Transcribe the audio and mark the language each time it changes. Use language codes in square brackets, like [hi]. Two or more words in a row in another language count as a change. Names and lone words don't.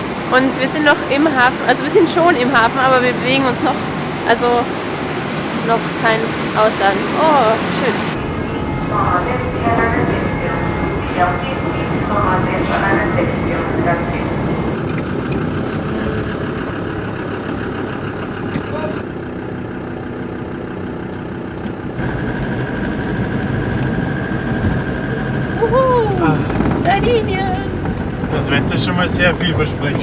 [de] Und wir sind noch im Hafen, also wir sind schon im Hafen, aber wir bewegen uns noch, also noch kein Ausladen. Oh, schön. [it] Sono attenti all'anestesia. Gli autisti sono attenti all'anestesia. Grazie. [de] Sardinien! Das Wetter ist schon mal sehr vielversprechend.